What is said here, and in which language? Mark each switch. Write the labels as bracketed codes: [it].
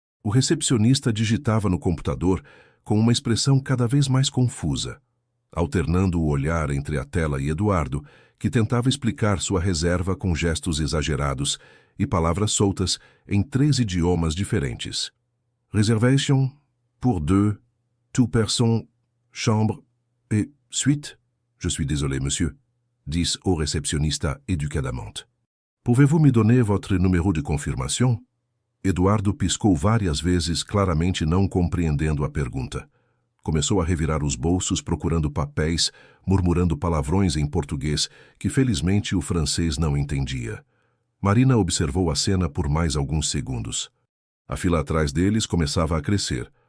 [pt] O recepcionista digitava no computador com uma expressão cada vez mais confusa, alternando o olhar entre a tela e Eduardo, que tentava explicar sua reserva com gestos exagerados e palavras soltas em 3 idiomas diferentes. [fr] Reservation pour 2 personnes, chambre et suite? Je suis désolé, monsieur, [pt] disse au recepcionista educadamente. [fr] Pouvez-vous me donner votre numéro de confirmation? [pt] Eduardo piscou várias vezes, claramente não compreendendo a pergunta. Começou a revirar os bolsos procurando papéis, murmurando palavrões em português que felizmente o francês não entendia. Marina observou a cena por mais alguns segundos. A fila atrás deles começava a crescer.